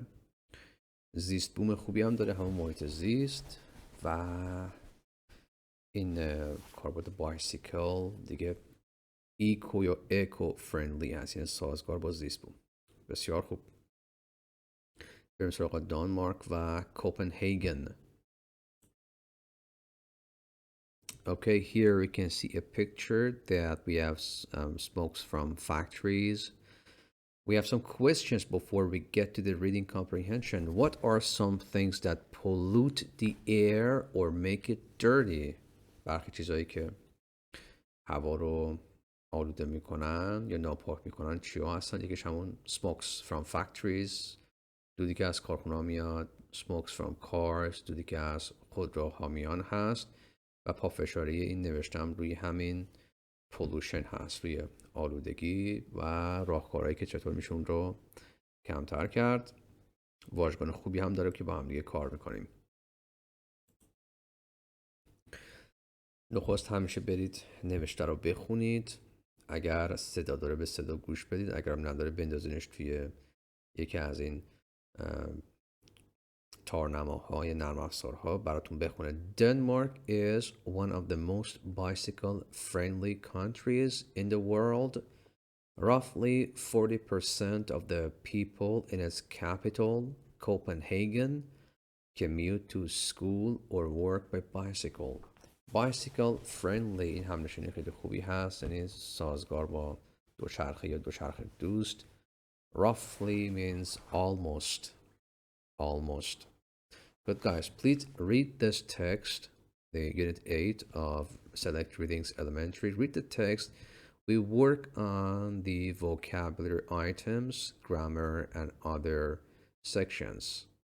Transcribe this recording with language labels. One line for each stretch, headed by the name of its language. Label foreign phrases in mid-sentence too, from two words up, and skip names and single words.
Persian: زیست بوم خوبی هم داره، همون محیط زیست، و این کاربرد بایسیکل دیگه ایکو یا
English: eco friendly
Persian: هست، یعنی سازگار با زیست بوم. بسیار خوب. بریم سراغ دانمارک و کوپنهاگن.
English: Okay, here we can see a picture that we have smokes from factories. We have some questions before we get to the reading comprehension. What are some things that pollute the air or make it dirty?
Persian: برخی چیزایی که هوا رو آلوده میکنن یا ناپاک میکنن چیا هستن؟ یکیش همون
English: smokes from factories،
Persian: دودی که از کارخونه میاد.
English: smokes from cars،
Persian: دودی که از خودروها میان هست. و پافشاری این نوشتم روی همین pollution هست، روی آلودگی و راهکارهایی که چطور میشه اون رو کمتر کرد. واژگان خوبی هم داره که با هم دیگه کار میکنیم. نخست همیشه برید نوشته رو بخونید، اگر صدا داره به صدا گوش بدید، اگر هم نداره بندازینش توی یکی از این تارنماهای نرم افزارها براتون بخونه.
English: Denmark is one of the most bicycle friendly countries in the world. Roughly 40% of the people in its capital, Copenhagen, commute to school or work by bicycle. Bicycle friendly
Persian: این هم نشینه خیلی خوبی هست، یعنی سازگار با دوچرخه یا دوچرخه دوست.
English: Roughly means almost. But guys, please read this text, the Unit 8 of Select Readings Elementary. Read the text. We work on the vocabulary items, grammar, and other sections.